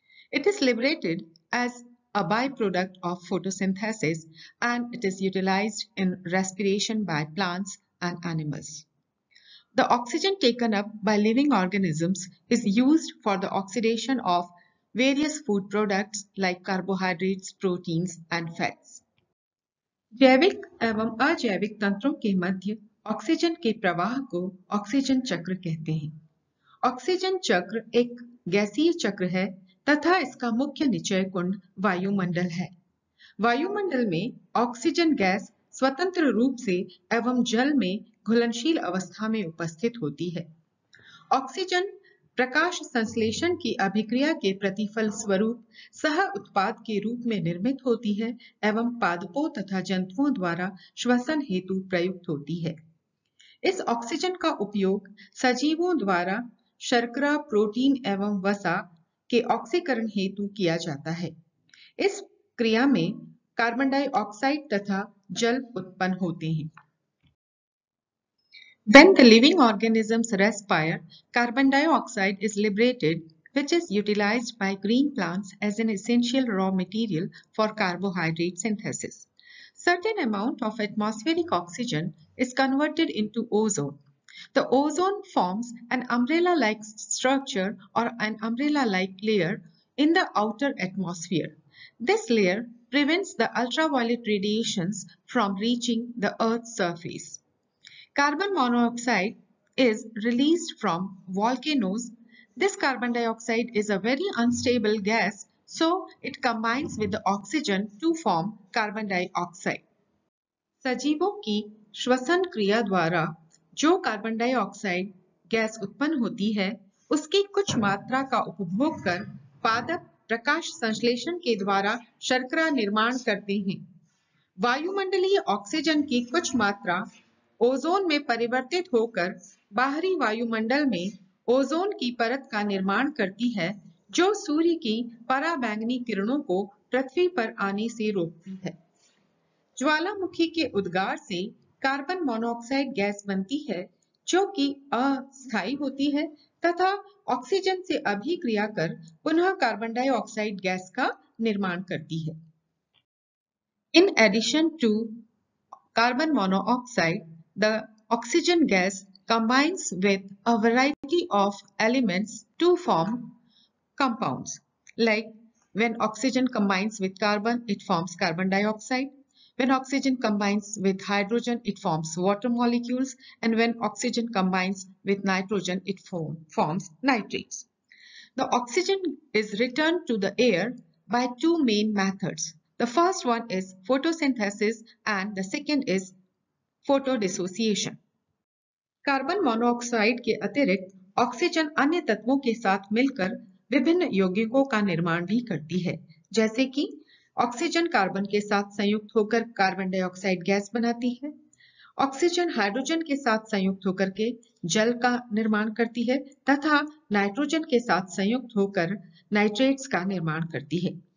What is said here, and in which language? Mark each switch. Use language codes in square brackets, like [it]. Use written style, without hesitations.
[en] It is liberated as a byproduct of photosynthesis and it is utilized in respiration by plants and animals. The oxygen taken up by living organisms is used for the oxidation of various food products like carbohydrates, proteins and fats. [hi] जैविक एवं अजैविक तंत्रों के मध्य oxygen के प्रवाह को oxygen चक्र कहते हैं। ऑक्सीजन चक्र एक गैसीय चक्र है तथा इसका मुख्य निचय कुंड वायुमंडल है। वायुमंडल में ऑक्सीजन गैस स्वतंत्र रूप से एवं जल में घुलनशील अवस्था में उपस्थित होती है। ऑक्सीजन प्रकाश संश्लेषण की अभिक्रिया के प्रतिफल स्वरूप सह उत्पाद के रूप में निर्मित होती है एवं पादपों तथा जंतुओं द्वारा श्वसन हेतु प्रयुक्त होती है। इस ऑक्सीजन का उपयोग सजीवों द्वारा शर्करा, प्रोटीन एवं वसा के ऑक्सीकरण हेतु किया जाता है। इस क्रिया में कार्बन डाइऑक्साइड तथा जल उत्पन्न होते हैं। [en] When the living organisms respire, carbon dioxide is liberated, which is utilized by green plants as an essential raw material for carbohydrate synthesis. Certain amount of atmospheric oxygen is converted into ozone. The ozone forms an umbrella-like structure or an umbrella-like layer in the outer atmosphere. This layer prevents the ultraviolet radiations from reaching the Earth's surface. Carbon monoxide is released from volcanoes. This carbon dioxide is a very unstable gas, so it combines with the oxygen to form carbon dioxide. [hi] सजीवों की श्वसन क्रिया द्वारा जो carbon dioxide gas उत्पन्न होती है, उसकी कुछ मात्रा का उपभोग कर पादप प्रकाश संश्लेषण के द्वारा शर्करा निर्माण करते हैं। वायुमंडलीय ऑक्सीजन की कुछ मात्रा ओजोन में परिवर्तित होकर बाहरी वायुमंडल में ओजोन की परत का निर्माण करती है, जो सूर्य की पराबैंगनी किरणों को पृथ्वी पर आने से रोकती है। ज्वालामुखी के उद्गार से कार्बन मोनोऑक्साइड गैस बनती है, जो कि अस्थायी होती है तथा ऑक्सीजन से अभिक्रिया कर पुनः कार्बन डाइऑक्साइड गैस का निर्माण करती है। [en] In addition to carbon monoxide, the oxygen gas combines with a variety of elements to form compounds. Like when oxygen combines with carbon, it forms carbon dioxide. When oxygen combines with hydrogen, it forms water molecules. And when oxygen combines with nitrogen, it forms nitrates. The oxygen is returned to the air by two main methods. The first one is photosynthesis and the second is photodissociation. [hi] Carbon monoxide के अतिरिक्त oxygen अन्य तत्वों के साथ मिलकर विभिन्न यौगिकों का निर्माण भी करती है, जैसे कि ऑक्सीजन कार्बन के साथ संयुक्त होकर कार्बन डाइऑक्साइड गैस बनाती है। ऑक्सीजन हाइड्रोजन के साथ संयुक्त होकर के जल का निर्माण करती है तथा नाइट्रोजन के साथ संयुक्त होकर नाइट्रेट्स का निर्माण करती है।